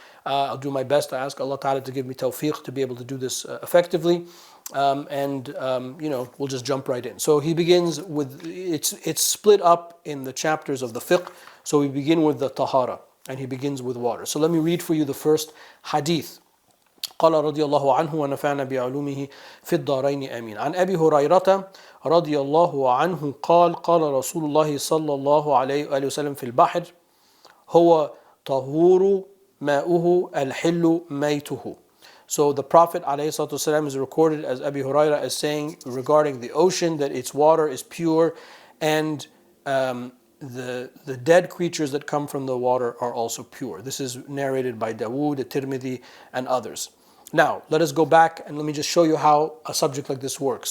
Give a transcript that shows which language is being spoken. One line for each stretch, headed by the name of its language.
English: I'll do my best. I ask Allah Ta'ala to give me tawfiq to be able to do this effectively. We'll just jump right in. So he begins with, it's split up in the chapters of the fiqh. So we begin with the tahara, and he begins with water. So let me read for you the first hadith.
Arabic: قال رضي الله عنه ونفعنا بعلومه في الدارين آمين. عن أبي هريرة رضي الله عنه قال قال رسول الله صلى الله عليه وآله وسلم في البحر هو طهور ماؤه الحل ميته.
English: So the Prophet ﷺ is recorded as Abi Huraira as saying regarding the ocean that its water is pure, and the dead creatures that come from the water are also pure. This is narrated by Dawood, Tirmidhi, and others. Now, let us go back and let me just show you how a subject like this works.